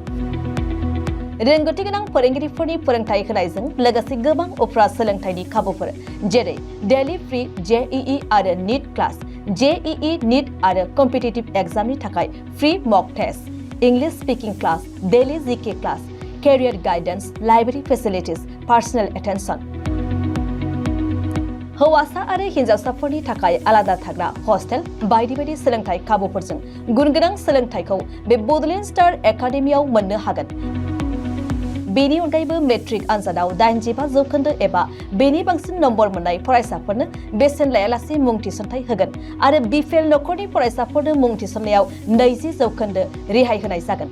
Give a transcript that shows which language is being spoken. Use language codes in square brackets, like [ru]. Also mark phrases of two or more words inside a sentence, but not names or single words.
[brx] रोंगौथि गोनां फोरोंगिरिफोरनि फोरोंथाय होनायजों लोगोसे गोबां उफ्रा सोलोंथाइनि खाबुफोर जेरै [en] daily free JEE [brx] आरो नीट क्लास जेईई नीट आरो कम्पिटिटिभ एग्जामनि थाखाय [en] free mock test English speaking class daily GK class career guidance, library facilities, personal attention. [brx] हौवासा आरो हिनजावसाफोरनि थाखाय आलादा थाग्रा हस्टेल बायदि बायदि सोलोंथाय खाबुफोरजों गुनगोनां सोलोंथायखौ बे बड'लेण्ड स्टार एकाडेमियाव मोननो हागोन। बेनि अनगायैबो मेट्रिक आनजादाव 85% एबा बेनि बांसिन नम्बर मोननाय फरायसाफोरनो बेसेन लायालासे मुं थिसनथाय होगोन आरो बिफेल नखरनि फरायसाफोरनो मुं थिसननायाव 20% रेहाय होनाय जागोन।